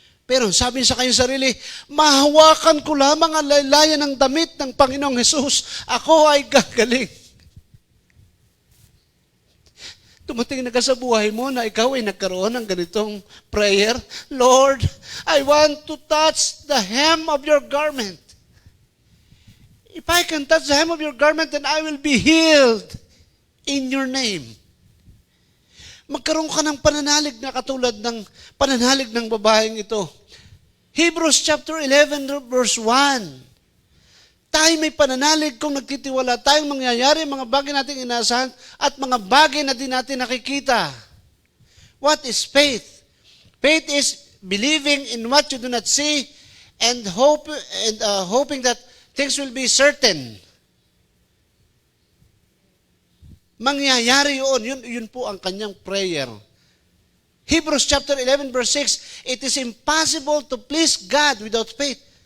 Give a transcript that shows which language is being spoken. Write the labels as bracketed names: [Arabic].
[Filipino] Pero sabi sa kanyang sarili, mahawakan ko lamang ang laylayan ng damit ng Panginoong Hesus. Ako ay gagaling. Tumating na ka sa buhay mo na ikaw ay nagkaroon ng ganitong prayer. [English] Lord, I want to touch the hem of your garment. If I can touch the hem of your garment, then I will be healed in your name. [Filipino] Magkaroon ka ng pananalig na katulad ng pananalig ng babaeng ito. [English] Hebrews chapter 11 verse 1. [Filipino] Tayo may pananalig kung nagtitiwala tayong mangyayari, mga bagay nating inaasahan at mga bagay na di natin nakikita. [English] What is faith? Faith is believing in what you do not see and hoping that things will be certain. [Filipino] Mangyayari yun po ang kanyang prayer. [English] Hebrews chapter 11 verse 6, it is impossible to please God without faith.